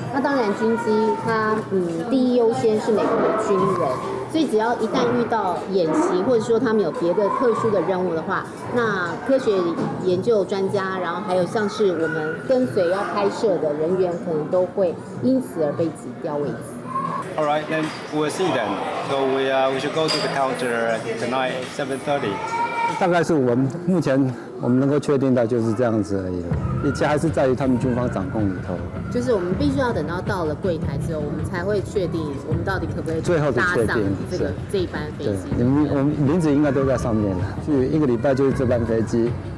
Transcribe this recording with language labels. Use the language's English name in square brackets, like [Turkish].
[Chinese] 那当然，军机它第一优先是美国的军人，所以只要一旦遇到演习，或者说他们有别的特殊的任务的话，那科学研究专家，然后还有像是我们跟随要拍摄的人员，可能都会因此而被挤掉位置。 [English] All right, then we'll see then. So we should go to the counter tonight, 7:30. [Chinese] 大概是我们目前能够确定的就是这样子而已了，一切还是在于他们军方掌控里头。就是我们必须要等到了柜台之后，我们才会确定我们到底可不可以搭上这一班飞机。我们名字应该都在上面了，就1个礼拜就是这班飞机。